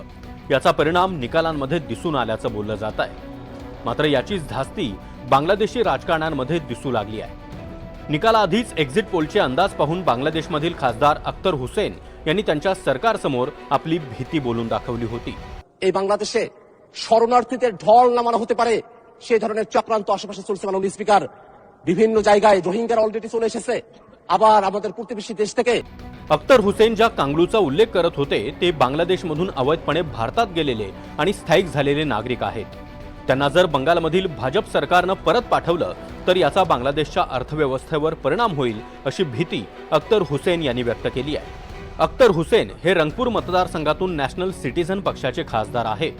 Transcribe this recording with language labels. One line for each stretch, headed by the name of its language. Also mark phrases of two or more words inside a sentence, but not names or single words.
Marathi: याचा परिणाम निकालांमध्ये दिसून आल्याचं बोललं जात आहे। मात्र याचीच धास्ती बांगलादेशी राजकारण्यांमध्ये दिसू लागली आहे। निकालाआधीच एक्झिट पोलचे अंदाज पाहून बांगलादेशमधील खासदार अख्तर हुसेन यांनी त्यांच्या सरकारसमोर आपली भीती बोलून दाखवली होती।
Bangla: এই বাংলাদেশে শরণার্থীদের ঢল নামানো হতে পারে সেই ধরনের চক্রান্ত আশেপাশে চলছে। মাননীয় স্পিকার, বিভিন্ন জায়গায় রোহিঙ্গারা অলরেডি চলে এসেছে। আবার আমাদের প্রতিবেশী দেশ থেকে
Marathi: अख्तर हुसेन ज्या कांगलूचा उल्लेख करत होते ते बांगलादेशमधून अवैधपणे भारतात गेलेले आणि स्थायिक झालेले नागरिक आहेत। त्यांना जर बंगालमधील भाजप सरकारनं परत पाठवलं तर याचा बांगलादेशच्या अर्थव्यवस्थेवर परिणाम होईल अशी भीती अख्तर हुसेन यांनी व्यक्त केली आहे। अख्तर हुसेन हे रंगपूर मतदारसंघातून नॅशनल सिटीझन पक्षाचे खासदार आहेत।